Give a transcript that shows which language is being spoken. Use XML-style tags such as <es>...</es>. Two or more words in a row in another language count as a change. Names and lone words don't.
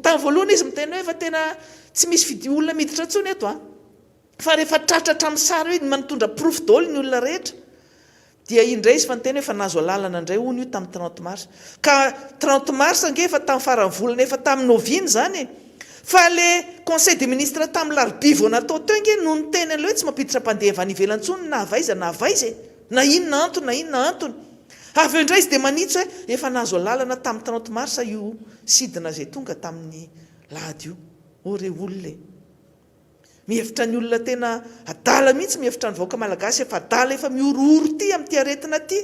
<mg>Tamin'ny voalohany izy miteny hoe efa tena tsy misy olona miditra intsony eto fa rehefa tratratra amin'ny sary hoe manotondra proof daholo ny olona rehetra dia indray izy fa niteny hoe efa nazo alalana indray hony io tamin'ny 30 mars. Ka 30 mars ange efa tamin'ny farany volana efa tamin'ny noviny zany. Fa le</mg> <fr>conseil des ministres</fr> <mg>tamin'ny larobia vao natao teo nge no niteny an'ilay hoe tsy mampiditra mpandeha avy any ivelany intsony na avaiza na inona antony. Avy eo indray izy dia manitso hoe efa nazo alalana tamin'ny 30 mars io sidina izay tonga tamin'ny lahady io. Ore olona mihevitra ny olona tena adala mihitsy mihevitra ny vahoaka malagasy efa adala efa miorooro ty amin'ity aretina ty.</mg>